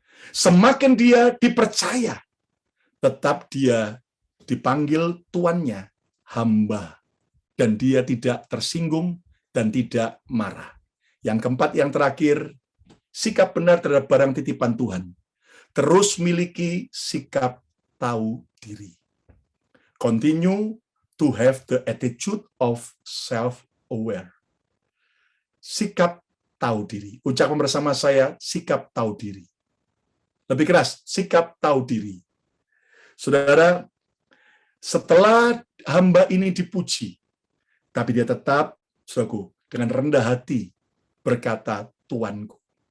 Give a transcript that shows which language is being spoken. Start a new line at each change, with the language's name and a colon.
Indonesian: Semakin dia dipercaya, tetap dia dipanggil tuannya hamba. Dan dia tidak tersinggung dan tidak marah. Yang keempat, yang terakhir, sikap benar terhadap barang titipan Tuhan. Terus miliki sikap tahu diri.
English: Continue to have the attitude of self-aware.
Indonesian: Sikap tahu diri. Ucapkan bersama saya, sikap tahu diri. Lebih keras, sikap tahu diri. Saudara, setelah hamba ini dipuji, tapi dia tetap, saudaraku, dengan rendah hati berkata, Tuanku.